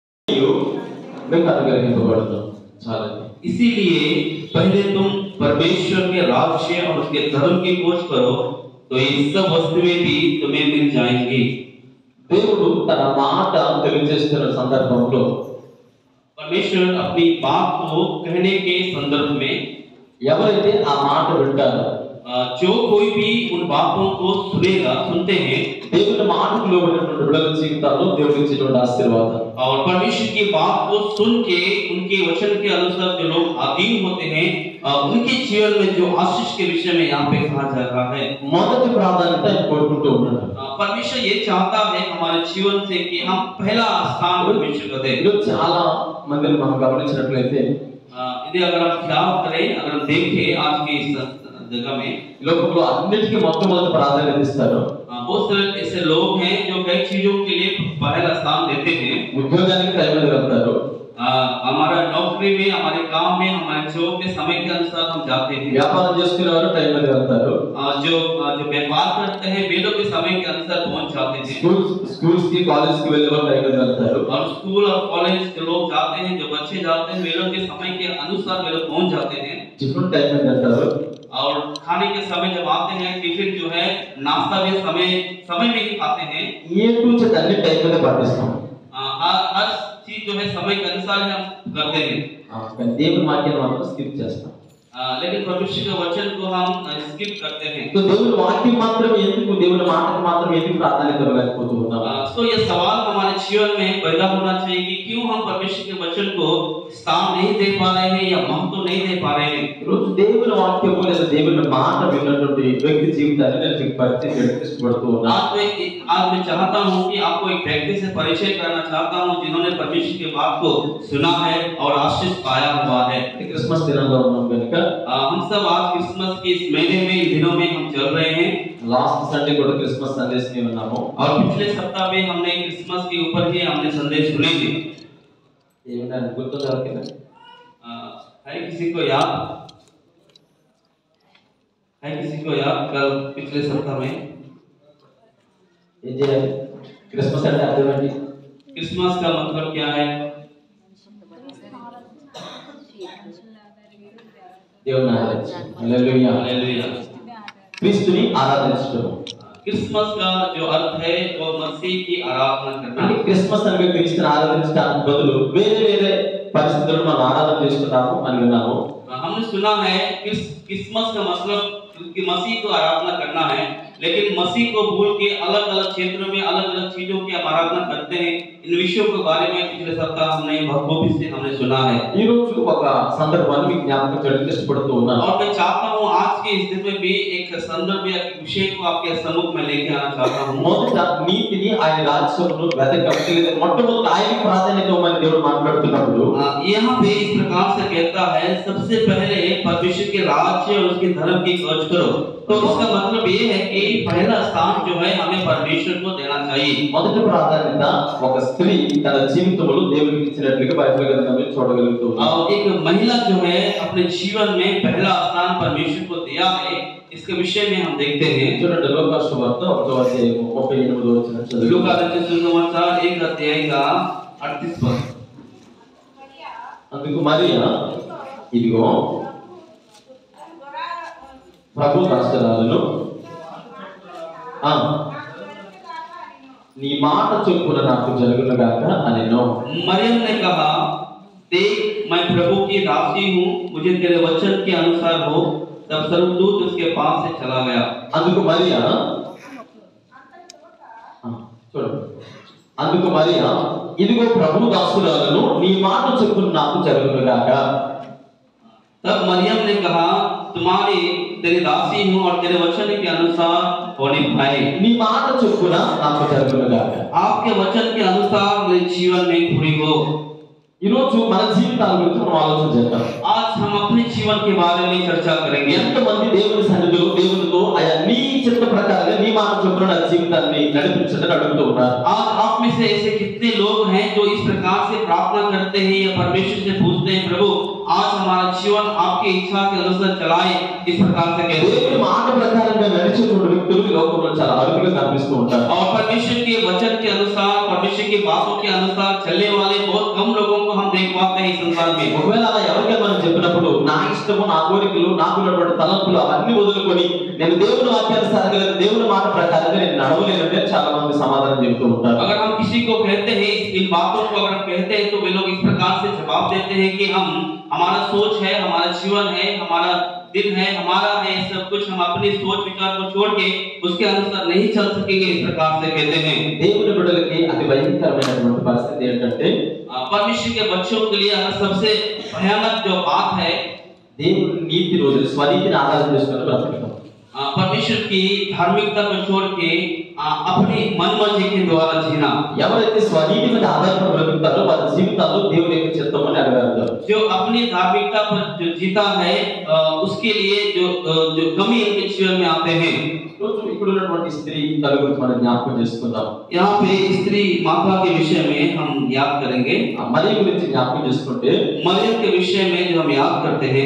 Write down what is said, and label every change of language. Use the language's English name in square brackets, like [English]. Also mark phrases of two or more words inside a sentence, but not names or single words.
[Telugu] మీకు అనుగ్రహింపబడుతుంది. చాలండి. [Hindi] इसीलिए पहले तुम परमेश्वर के राज्य और उसके धर्म की खोज करो तो ये सब वस्तुएं भी तुम्हें मिल जाएंगी। [Telugu] దేవుడు తన మాట తెలియజేస్తున్న సందర్భంలో [Hindi] परमेश्वर अपनी बात को कहने के संदर्भ में [Telugu] ఎవరైతే ఆ మాట వింటారో [Hindi] जो कोई भी उन बातों को सुनेगा सुनते हैं [Telugu] దేవుని మాటకు లోబడినటువంటి బిడ్డల జీవితాల్లో దేవుడు ఇచ్చేటువంటి ఆశీర్వాదం [Hindi] और परमेश्वर की बात को सुन के उनके वचन के अनुसार जो लोग अधीन होते हैं उनके जीवन में जो आशीष के विषय में यहाँ पे कहा जाता है [Telugu] మొదటి ప్రాధాన్యత ఆయన కోరుకుంటూ ఉన్నాడు. [Hindi] परमेश्वर ये चाहता है हमारे जीवन से कि हम पहला स्थान परमेश्वर को दें। [Telugu] ఈరోజు చాలా మందిని మనం గమనించినట్లయితే [Hindi] यदि अगर हम ख्याल करें अगर हम देखें आज की इस जगह में [Telugu] లోకంలో అన్నిటికీ మొట్టమొదటి ప్రాధాన్యత ఇస్తారు. [Hindi] बहुत सारे ऐसे लोग हैं जो कई चीजों के लिए पहला स्थान देते हैं। [Telugu] ఉద్యోగానికి టైం మీద వెళ్తారు, [Hindi] हमारा नौकरी में हमारे काम में हमारे जॉब में समय के अनुसार हम जाते हैं। [Telugu] వ్యాపారం చేసుకునేవారు టైం మీద వెళ్తారు, [Hindi] जो व्यापार करते हैं वे लोग भी समय के अनुसार पहुंच जाते हैं। स्कूल्स की कॉलेज की [Telugu] వెళ్ళేవారు టైం మీద వెళ్తారు, [Hindi] और स्कूल और कॉलेज के लोग जाते हैं, जो बच्चे जाते हैं वे लोग के समय के अनुसार वे लोग पहुंच जाते हैं। [Telugu] టిఫిన్ టైం మీద వెళ్తారు, [Hindi] और खाने के समय जब आते हैं टिफिन जो है नाश्ता भी समय में ही खाते हैं। [English] A to Z [Telugu] అన్ని టైం మీద పాటిస్తాం. [Hindi] हर चीज जो है समय के अनुसार ही हम करते हैं। [Telugu] కానీ దేవుని వాక్యాన్ని మాత్రం స్కిప్ చేస్తాం. [Hindi] लेकिन परमेश्वर के वचन को हम स्किप करते हैं। [Telugu] तो దేవుని వాక్యం మాత్రం ఎందుకు, దేవుని మాటకు మాత్రం ఎందుకు ప్రాధాన్యత ఇవ్వలేకపోతూ ఉన్నాం? [Hindi] तो ये सवाल हमारे जीवन में पैदा होना चाहिए कि क्यों हम परमेश्वर के वचन को स्थान नहीं दे पा रहे हैं या महत्व नहीं दे पा रहे हैं। [Telugu] రోజు దేవుని వాక్యము లేదా దేవుని మాట విన్నటువంటి వ్యక్తి జీవితాన్ని నేను మీకు పరిచయం చేయడానికి ఇష్టపడుతూ ఉన్నాను. [Hindi] आज मैं चाहता हूँ कि आपको एक व्यक्ति से परिचय करना चाहता हूँ जिन्होंने परमेश्वर की बात को सुना है और आशीष पाया हुआ है। [Telugu] క్రిస్మస్ దినంలో ఉన్నాం కనుక [Hindi] हम सब आज क्रिसमस के इस महीने में इन दिनों में हम चल रहे हैं। [English] last Sunday [Telugu] కూడా క్రిస్మస్ సందేశం విన్నాము. [Hindi] और पिछले सप्ताह में हमने क्रिसमस के ऊपर ही हमने संदेश सुने थे। [Telugu] ఏమైనా గుర్తుందా ఎవరికైనా? [Hindi] है किसी को याद? है किसी को याद कल पिछले सप्ताह में [Telugu] ఏం చేయాలి? క్రిస్మస్ అంటే అర్థం ఏంటి? [Hindi] क्रिसमस का मतलब क्या है? [Telugu] దేవుని ఆరాధించడం. హల్లెలూయా. [Hindi] हालेलुया। [Telugu] క్రీస్తుని ఆరాధించడం. [Hindi] क्रिसमस का जो अर्थ है वो मसीह की आराधना करना। [Telugu] అంటే క్రిస్మస్ అంటే క్రీస్తుని ఆరాధించడానికి బదులు వేరే వేరే పరిస్థితుల్లో మనం ఆరాధన చేస్తున్నాము అని విన్నాము. [Hindi] हमने सुना है क्रिसमस का मतलब कि मसीह को आराधना करना है, लेकिन मसीह को भूल के अलग अलग क्षेत्रों में अलग अलग चीजों की हम आराधना करते हैं। इन विषयों के बारे में पिछले सप्ताह हमने बखूबी से हमने सुना है। [Telugu] ఈ రోజు ఒక సందర్భాన్ని మీకు జ్ఞాపకం చేయడానికి ఇష్టపడుతూ ఉన్నాను. [Hindi] और मैं चाहता हूँ आज के इस दिन में भी एक संदर्भ या एक विषय को आपके सम्मुख में लेके आना चाहता हूँ। [Telugu] మొదట నీతిని ఆయన రాజ్యమును వెతకమని లేదా మొట్టమొదట ఆయనకి ప్రాధాన్యత ఇవ్వమని దేవుడు మాట్లాడుతున్నప్పుడు [Hindi] यहाँ पे इस प्रकार से कहता है सबसे पहले परमेश्वर के राज्य और उसके धर्म की खोज करो। तो इसका मतलब ये है कि पहला स्थान जो है हमें परमेश्वर को देना चाहिए। [Telugu] మొదటి ప్రాధాన్యత ఒక స్త్రీ తన జీవితంలో దేవునికి ఇచ్చినట్లుగా బైబిల్ గ్రంథంలో చూడగలుగుతాం. [Hindi] और एक महिला जो है अपने जीवन में पहला स्थान परमेश्वर को दिया है, इसके विषय में हम देखते हैं। [Telugu] చూడండి లూకా సువార్త 1వ అధ్యాయం 38వ వచనం చదువు. [Hindi] लूका रचित सुसमाचार 1 अध्याय का 38 पद। [Telugu] అందుకు మరియా ఇదిగో ప్రభు దాసురాలను నీ మాట చొప్పున నాకు జరుగునుగాక అనెను. [Hindi] मरियम ने कहा देख मैं प्रभु की दासी हूँ, मुझे तेरे वचन के अनुसार हो। तब स्वर्गदूत उसके पास से चला गया। [Telugu] అందుకు మరియా ఇదిగో ప్రభు దాసురాలను నీ మాట చొప్పున నాకు జరుగునుగాక. [Hindi] तब मरियम ने कहा तुम्हारी तेरी दासी हूँ और तेरे वचन के अनुसार होने पाए। [Telugu] నీ మాట చొప్పున నాకు జరుగునుగాక. [Hindi] आपके वचन के अनुसार मेरे जीवन में पूरी हो। [Telugu] ఈ రోజు మన జీవితాల గురించి మనం ఆలోచన చేద్దాం. [Hindi] आज हम अपने जीवन के बारे में चर्चा करेंगे। [Telugu] ఎంతమంది దేవుని సన్నిధిలో దేవునితో ఆయా నీ చిత్త ప్రకారంగా నీ మాట చొప్పున నా జీవితాన్ని నడిపించండి అడుగుతూ ఉన్నారు. [Hindi] आज आप में से ऐसे कितने लोग हैं जो इस प्रकार से प्रार्थना करते हैं या परमेश्वर से पूछते हैं प्रभु आज हमारा जीवन आपकी इच्छा के अनुसार चलाए, इस प्रकार से कहते हैं। [Telugu] దేవుని మాట ప్రకారంగా నడిచేటువంటి వ్యక్తులు ఈ లోకంలో చాలా అరుదుగా కనిపిస్తూ ఉంటారు. [Hindi] और परमेश्वर के वचन के अनुसार परमेश्वर की बातों के अनुसार चलने वाले बहुत कम देख पाते हैं इस संसार में। [Telugu] ఒకవేళ అలా ఎవరికైనా మనం చెప్పినప్పుడు నా ఇష్టము నా కోరికలు నాకున్నటువంటి తలంపులు అవన్నీ వదులుకొని నేను దేవుని వాక్యానుసారంగా లేదా దేవుని మాట ప్రకారంగా నేను నడవలేనంటే చాలా మంది సమాధానం చెప్తూ ఉంటారు. [Hindi] अगर हम किसी को कहते हैं इन बातों को अगर कहते हैं तो वे लोग इस प्रकार से जवाब देते हैं कि हमारा सोच है, हमारा जीवन है, हमारा दिन है, हमारा है, सब कुछ हम अपनी सोच विचार को छोड़ के उसके अनुसार नहीं चल सकेंगे, इस प्रकार से कहते हैं। [Telugu] దేవుని బిడ్డలకి అతి భయంకరమైనటువంటి పరిస్థితి ఏంటంటే [Hindi] परमेश्वर के बच्चों के लिए सबसे भयानक जो बात है [Telugu] దేవుని నీతి రోజు స్వనీతిని ఆధారం చేసుకుని బ్రతకడం. [Hindi] परमेश्वर की धार्मिकता को छोड़ के अपनी मनमर्जी के द्वारा जीना। [Telugu] ఎవరైతే స్వనీతి మీద ఆధారపడి బ్రతుకుతారో వారి జీవితాల్లో దేవుని యొక్క చిత్తమని నెరవేరుతారు. [Hindi] जो अपनी धार्मिकता पर जो जीता है उसके लिए जो कमी उनके जीवन में आते हैं। [Telugu] రోజు ఇక్కడ ఉన్నటువంటి స్త్రీ తల గురించి మనం జ్ఞాపకం చేసుకుందాం. [Hindi] यहाँ पे स्त्री माता के विषय में हम याद करेंगे। [Telugu] మరియ గురించి జ్ఞాపకం చేసుకుంటే [Hindi] मरियम के विषय में जो हम याद करते हैं